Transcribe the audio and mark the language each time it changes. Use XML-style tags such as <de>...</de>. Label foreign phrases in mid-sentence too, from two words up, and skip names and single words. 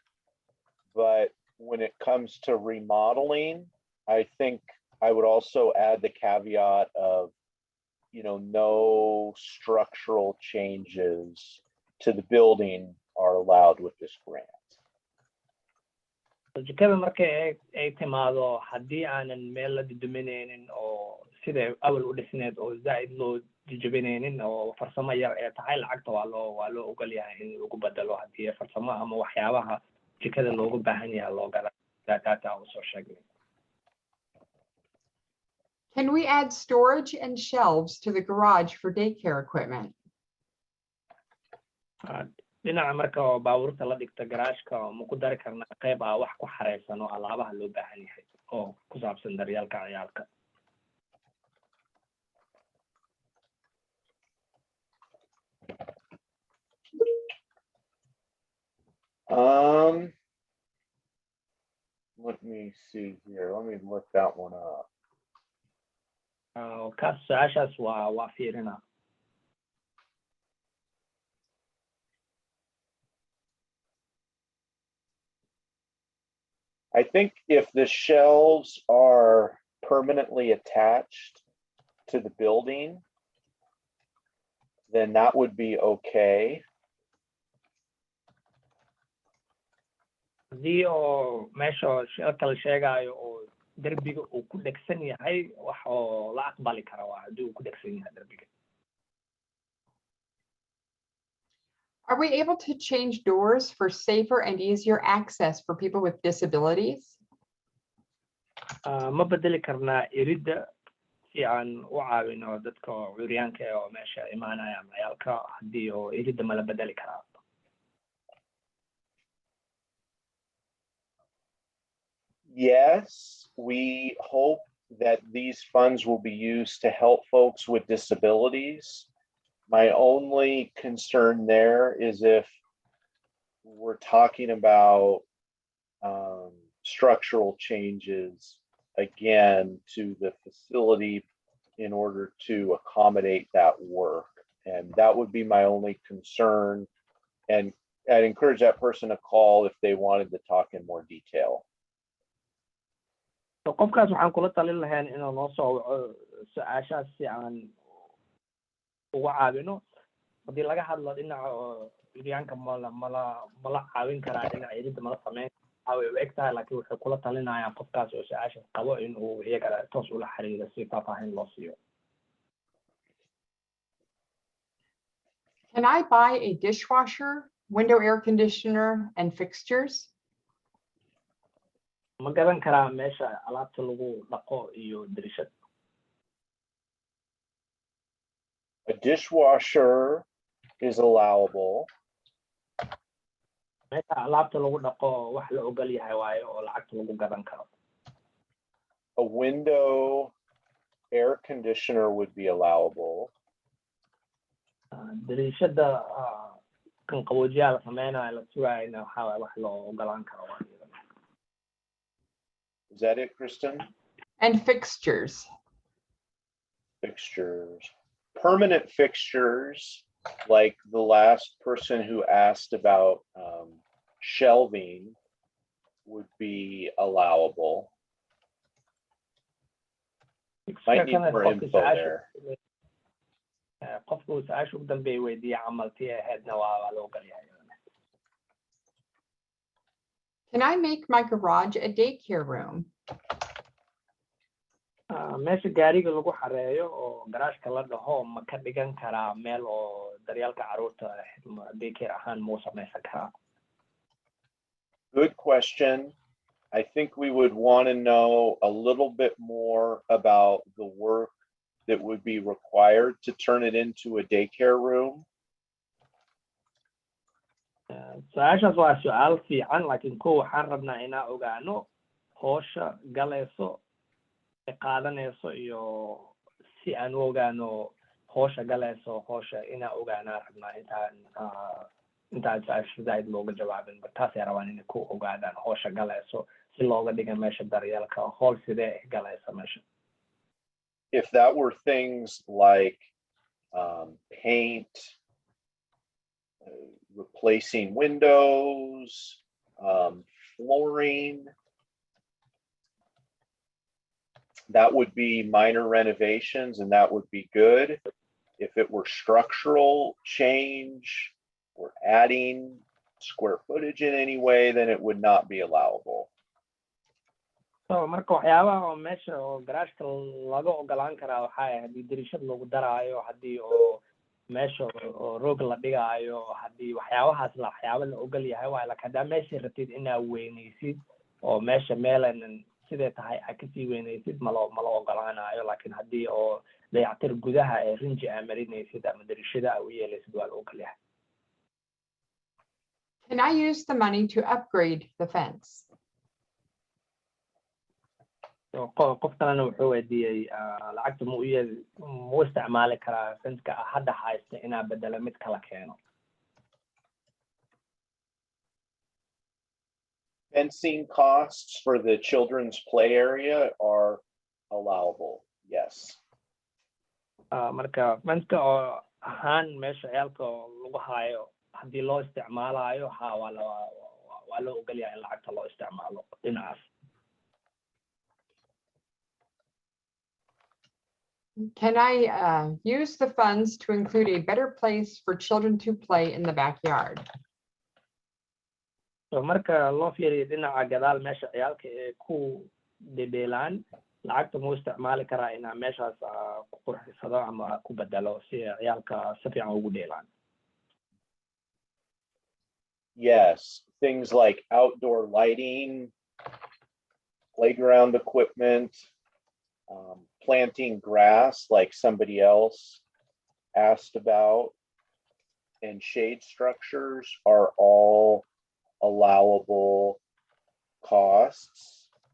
<en>But when it comes to remodeling, I think I would also add the caveat of, you know, no structural changes to the building are allowed with this grant.</en> <so>Jikada markay ay timaado haddii aanan meel la duduminaynin oo sida awal u dhisneed oo zaid loo jijibinaynin oo farsamo yar ee tahay lacagta waa loo ogol yahay in lagu bedelo haddii farsamo ama waxyaabaha jikada loogu baahan yahay loo gala data oo soo sheegnay.</so> <en>Can we add storage and shelves to the garage for daycare equipment?</en> <so>Dhinaca marka oo baabuurta la dhigta garaashka ma ku dari karnaa qayb wax ku xareysan oo alaabaha loo baahan yahay oo ku saabsan daryeelka ciyaalka.</so> <en>Let me see here. Let me look that one up.</en> <so>Kaas su'aashaas waa fiirinaa.</so> <en>I think if the shelves are permanently attached to the building, then that would be okay.</en> <so>Haddii oo meesha shelka la sheegayo oo derbiga uu ku dhegsan yahay wax oo la aqbali kara waa haddii uu ku dhegsan yahay derbiga.</so> <en>Are we able to change doors for safer and easier access for people with disabilities?</en> <so>Ma bedeli karnaa iridda si aan u caawino dadka curyaanka oo meesha imaanaya ciyaalka haddii oo iridda ma la bedeli karaa.</so> <en>Yes, we hope that these funds will be used to help folks with disabilities. My only concern there is if we're talking about structural changes, again to the facility in order to accommodate that work. And that would be my only concern. And I'd encourage that person to call if they wanted to talk in more detail.</en> <so>So qofkaas waxaan kula talin lahayn inuu noo soo waco su-aashaas si aan uga caawino haddii laga hadlo dhinaca iryaanka mala caawin karaa dhinaca iridda mala sameyn way u eg tahay laakiin waxay kula talinayaan qofkaas oo su-aashaas qabo inuu iyagana toos ula xiriiro si faahfaahin loo siiyo.</so> <en>Can I buy a dishwasher, window air conditioner, and fixtures?</en> <so>Ma gadan karaa meesha alaabta lagu dhaqo iyo dirishad?</so> <en>A dishwasher is allowable.</en> <so>Meesha alaabta lagu dhaqo wax la ogol yahay waayo oo lacagta lagu gadan karo.</so> <en>A window air conditioner would be allowable.</en> <so>Dirishada kan qaboojiyaha la sameynayo la sugayna waxaa waaye wax loo ogolaan karo.</so> <en>Is that it, Kristen? And fixtures. Fixtures. Permanent fixtures, like the last person who asked about shelving, would be allowable. Might need more info there.</en> <so>Qofku su-aasha ugu dambeeyay weydiiya camaltii ahaydna waa loo ogol yahay.</so> <en>Can I make my garage a daycare room?</en> <so>Meesha gaariga lagu xareeyo oo garaashka la dhaho ma ka dhigan karaa meel oo daryeelka carruurta daycare ahaan ma u samaysan karaa?</so> <en>Good question. I think we would want to know a little bit more about the work that would be required to turn it into a daycare room.</en> <so>Su-aashaas waa su-aal fiican laakiin kow waxaan rabnaa inaan ogaano howsha galayso qaadanayso iyo si aan u ogaano howsha galayso howsha inaan ogaanaa rabnaa intaan su-aasha zaid looga jawaabin taasay rabaan inay ku ogaadaan howsha galayso si looga dhiga meesha daryeelka howl sidee galaysa meesha.</so> <en>If that were things like paint, replacing windows, flooring, that would be minor renovations and that would be good. If it were structural change or adding square footage in any way, then it would not be allowable.</en> <so>So marka waxyaabaha oo meesha oo garaashka laga ogolaan karaa waxaa haddii dirishad lagu daraayo haddii oo meesha oo roog la dhigaayo haddii waxyaabahaas waxyaaba la ogol yahay waa laakiin haddaa meesha rabtid inaa weynaysid oo meesha meelan sidee tahay aad kasii weynaysid malo ogolaanayo laakiin haddii oo dayactir gudaha ee rinji aa marinaysid ama dirishada aa u yeelaysid waa la ogol yahay.</so> <en>Can I use the money to upgrade the fence?</en> <so>qof kalena wuxuu weydiiyey lacagta mu isticmaali karaa fenska hadda haysta inaa bedelo mid kala keeno.</so> <en>Fencing costs for the children's play area are allowable, yes.</en> <so>Marka fenska oo ahaan meesha ciyaalka lagu hayo haddii loo isticmaalayo waa loo ogol yahay in lacagta loo isticmaalo dhinacaas.</so> <en>Can I use the funds to include a better place for children to play in the backyard?</en> <so>So marka loo fiiriyo dhinaca gadaal meesha ciyaalka ee ku dedeelaan lacagta mu isticmaali karaa inaa meeshaas ku qurxisado ama ku bedelo si ciyaalka si fiican ugu dheelaan.</so> <en>Yes, things like outdoor lighting, playground equipment, planting grass like somebody else asked about, and shade structures are all allowable costs.</en>